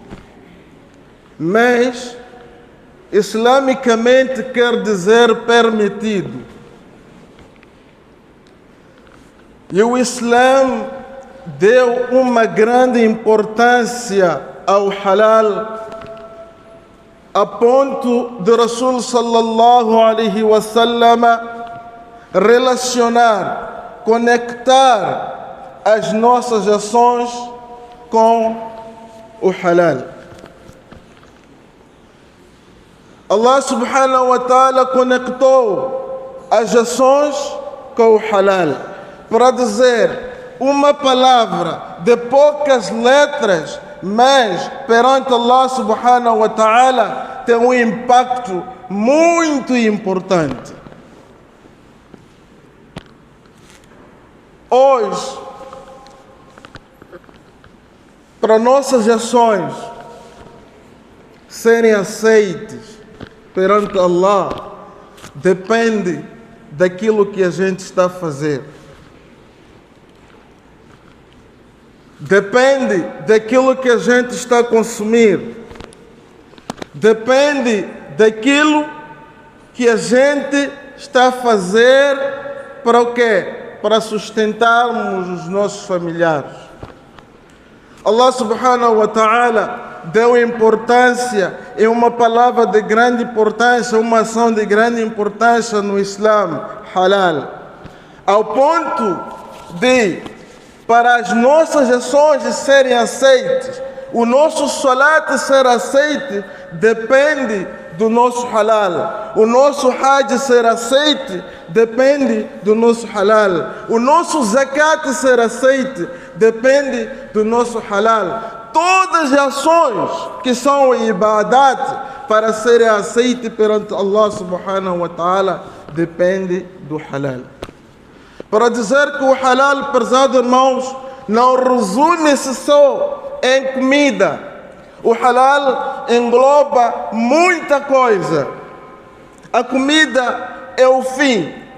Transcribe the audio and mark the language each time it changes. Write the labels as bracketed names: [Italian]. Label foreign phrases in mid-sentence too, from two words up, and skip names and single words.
[Portuguese] Mas, islamicamente, quer dizer permitido. E o Islã deu uma grande importância ao halal, a ponto de [Arabic] رسول صلى الله عليه وسلم [Portuguese] relacionar, conectar as nossas ações com o halal. [Arabic] الله سبحانه وتعالى [Portuguese] conectou as ações com o halal, para dizer uma palavra de poucas letras, mas perante [Arabic] الله سبحانه وتعالى [Portuguese] tem um impacto muito importante. Hoje, para nossas ações serem aceitas perante Allah, depende daquilo que a gente está a fazer. Depende daquilo que a gente está a consumir. Depende daquilo que a gente está a fazer para o quê? Para sustentarmos os nossos familiares. [Arabic] الله سبحانه وتعالى [Portuguese] deu importância, é uma palavra de grande importância, uma ação de grande importância no Islã, halal, ao ponto de, para as nossas ações serem aceitas, o nosso salat ser aceite depende do nosso halal. O nosso hajj ser aceite depende do nosso halal. O nosso zakat ser aceite depende do nosso halal. Todas as ações que são ibadat para serem aceitas perante [Arabic] الله سبحانه وتعالى [Portuguese] depende do halal. Para dizer que o halal, prezados irmãos, não resume-se só em comida. O halal engloba muita coisa. A comida é o fim.